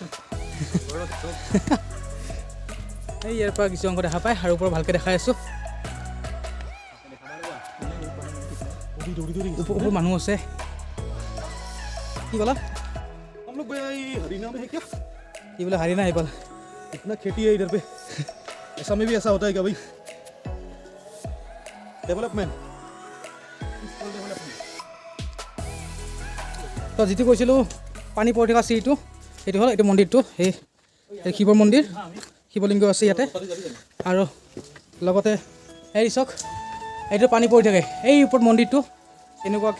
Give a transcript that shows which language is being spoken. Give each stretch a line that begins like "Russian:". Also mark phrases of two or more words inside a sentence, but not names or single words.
Assamese: এই ইয়াৰ পৰা কিছু অংশ দেখা পায় আৰু ওপৰত ভালকৈ দেখাই আছোঁ। ওপৰত মানুহ আছে। কি ক'লা?
Hindi: কি बोला हरियाणा है, इतना खेती है इधर पे, ऐसा में भी ऐसा होता है क्या भाई? डेवलपमेंट।
Assamese: তো যিটো কৈছিলোঁ পানী পৰি থকা চিৰিটো, সেইটো হ'ল এইটো মন্দিৰটো। এই শিৱ মন্দিৰ, শিৱলিংগ আছে ইয়াতে। আৰু লগতে এই চাওক, এইটো পানী পৰি থাকে এই ওপৰত মন্দিৰটো এনেকুৱাকৈ।